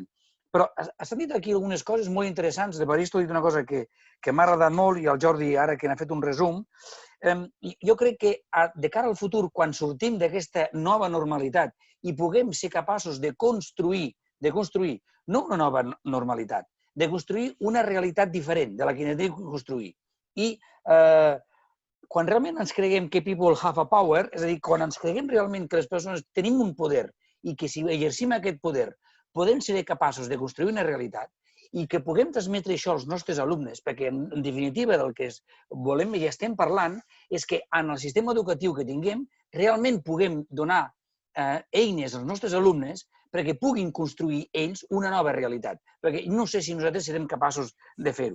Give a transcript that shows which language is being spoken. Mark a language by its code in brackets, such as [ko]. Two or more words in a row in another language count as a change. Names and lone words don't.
[ca] Però s'han dit aquí algunes coses molt interessants. L'Evaristo ha dit una cosa que m'ha agradat molt i el Jordi, ara que n'ha fet un resum, jo crec que de cara al futur, quan sortim d'aquesta nova normalitat i puguem ser capaços de construir no una nova normalitat, de construir una realitat diferent de la que hem de construir. I quan realment ens creguem que [en] people have a power, [ca] és a dir, quan ens creguem realment que les persones tenim un poder i que si exercim aquest poder podem ser capaços de construir una realitat i que puguem transmetre això als nostres alumnes, perquè en definitiva del que volem i estem parlant és que en el sistema educatiu que tinguem realment puguem donar eines als nostres alumnes perquè puguin construir ells una nova realitat, perquè no sé si nosaltres serem capaços de fer-ho.